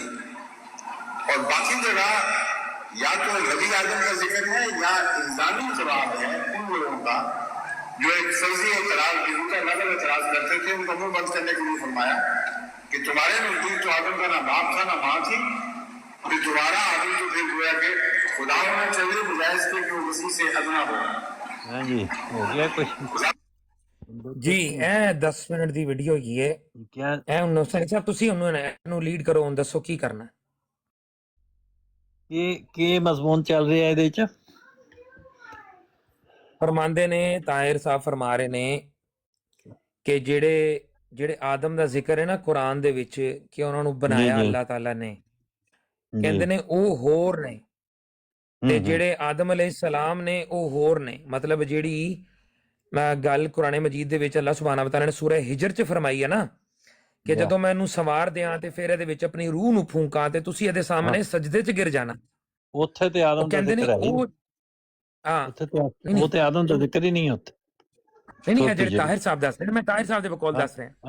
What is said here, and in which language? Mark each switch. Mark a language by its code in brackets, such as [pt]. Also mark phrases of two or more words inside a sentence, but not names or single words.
[hi] और बाकी जगह या तो नबी आदम का जिक्र है या इंसानी जवाब है उन लोगों का जो एक फर्जी एतराज, बेहूदा लगल एतराज करते थे, उनका मुंह बंद करने के लिए फरमाया कि तुम्हारे नजदीक तो आदम का ना बाप था ना माँ थी, फिर तुम्हारा आदम तो फिर गोया के खुदा होना चाहिए, बजाय इसके कि वो किसी से अदना हो। हाँ जी, हो गया कुछ [pa] ਜੀ ਇਹ 10 ਮਿੰਟ ਦੀ ਵੀਡੀਓ ਹੈਗੀ ਹੈ। [hi] क्या [pa] ਇਹ ਹੁਣ ਸੈਣੀ ਸਾਹਿਬ ਤੁਸੀਂ ਉਹਨੂੰ ਲੀਡ ਕਰੋ, ਹੁਣ ਦੱਸੋ ਕੀ ਕਰਨਾ। ਕੀ ਮਜ਼ਮੂਨ ਚੱਲ ਰਿਹਾ ਇਹਦੇ ਚ? ਫਰਮਾਉਂਦੇ ਨੇ, ਤਾਹਿਰ ਸਾਹਿਬ ਫਰਮਾ ਰਹੇ ਨੇ ਕਿ ਜਿਹੜੇ ਆਦਮ ਦਾ ਜ਼ਿਕਰ ਹੈ ਨਾ ਕੁਰਾਨ ਦੇ ਵਿੱਚ, ਕਿ ਉਹਨਾਂ ਨੂੰ ਬਣਾਇਆ ਜੀ। ਅੱਲਾਹ ਤਾਲਾ ਨੇ, ਕਹਿੰਦੇ ਨੇ ਉਹ ਹੋਰ ਨੇ, ਤੇ ਜਿਹੜੇ ਆਦਮ ਅਲੈਹਿਸਲਾਮ ਨੇ ਉਹ ਹੋਰ ਨੇ। ਮਤਲਬ ਜਿਹੜੀ ਗੱਲ ਕੁਰਾਨ ਮਜੀਦ ਦੇ ਵਿੱਚ ਅੱਲਾਹ [ar] سبحانه وتعالى [pa] ਨੇ ਸੂਰਾ ਹਿਜਰ ਚ ਫਰਮਾਈ ਹੈ ਨਾ, ਕਿ ਜਦੋਂ ਮੈਂ ਇਹਨੂੰ ਸੰਵਾਰ ਦਿਆਂ ਤੇ ਫਿਰ ਇਹਦੇ ਵਿੱਚ ਆਪਣੀ ਰੂਹ ਨੂੰ ਫੂਕਾਂ ਤੇ ਤੁਸੀਂ ਇਹਦੇ ਸਾਹਮਣੇ ਸਜਦੇ ਚ ਗਿਰ ਜਾਣਾ। ਉੱਥੇ ਤੇ ਆਦਮ ਦਾ ਕਹਿੰਦੇ ਨੇ ਜ਼ਿਕਰ ਹੈ ਹੀ ਉਹ, ਨਹੀਂ। ਹਾਂ ਉੱਥੇ ਉਹ ਤੇ ਆਦਮ ਦਾ ਜ਼ਿਕਰ ਹੀ ਨਹੀਂ ਉੱਥੇ। ਨਹੀਂ, ਜਿਹੜੇ ਤਾਹਿਰ ਸਾਹਿਬ ਦੱਸ ਰਹੇ, ਮੈਂ ਤਾਹਿਰ ਸਾਹਿਬ ਦੇ ਬਕੌਲ ਦੱਸ ਰਿਹਾ।